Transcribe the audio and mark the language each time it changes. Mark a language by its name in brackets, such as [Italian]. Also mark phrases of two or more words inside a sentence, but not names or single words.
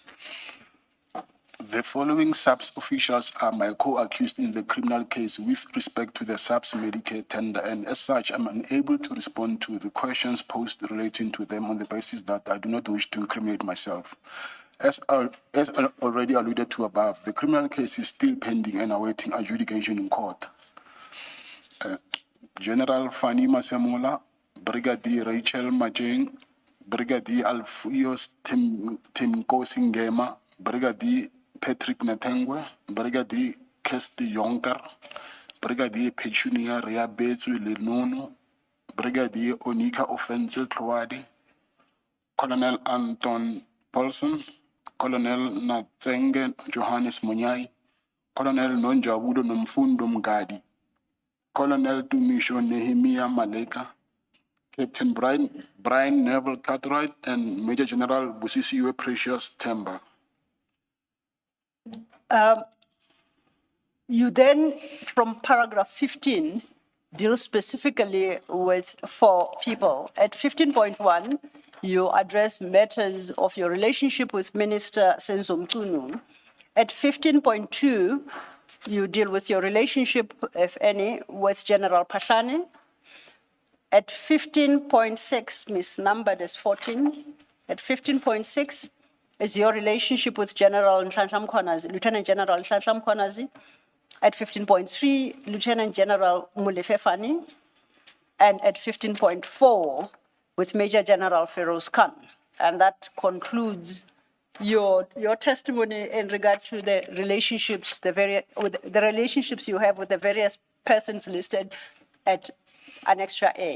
[English] The following SAPS officials are my co-accused in the criminal case with respect to the SAPS Medicare tender, and as such, I'm unable to respond to the questions posed relating to them on the basis that I do not wish to incriminate myself. As already alluded to above, the criminal case is still pending and awaiting adjudication in court. General Fanny Masemola, Brigadier Rachel Majeng, Brigadier Alfios Timkosingema, Brigadier Patrick Natengwe, Brigadier Kesti Yonker, Brigadier Petunia Riabetu Lenono, Brigadier Onika Offensive Tlwadi, Colonel Anton Paulson, Colonel Natsenge Johannes Munyai, Colonel Nonjabudo Nomfundo Mgadi, Colonel Tumisho Nehemiah Maleka, Captain Brian Neville Cartwright, and Major General Busisiwe Precious Temba. You then, from paragraph 15, deal specifically with 4 people. At 15.1, you address matters of your relationship with Minister Senzo Mchunu. At 15.2, you deal with your relationship, if any, with General Pahlane. At 15.6, misnumbered as 14, at 15.6 is your relationship with General Nhlanhla Mkhwanazi, Lieutenant General Nhlanhla Mkhwanazi. At 15.3, Lieutenant General Molefe Fani. And at 15.4, with Major General Feroz Khan. And that concludes your testimony in regard to the relationships, the relationships you have with the various persons listed at Annexure A.